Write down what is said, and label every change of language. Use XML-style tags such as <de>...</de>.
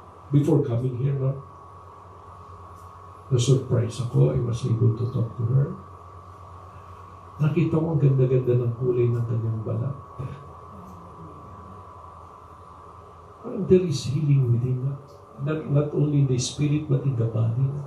<en>Before coming here,</en> <tl>na-surprise ako.</tl> <en>I was able to talk to her.</en> <tl>Nakita ko ang ganda-ganda ng kulay ng kanyang balat.</tl> <en>Parang there is healing within her. Not only in the spirit, but in the body.</en>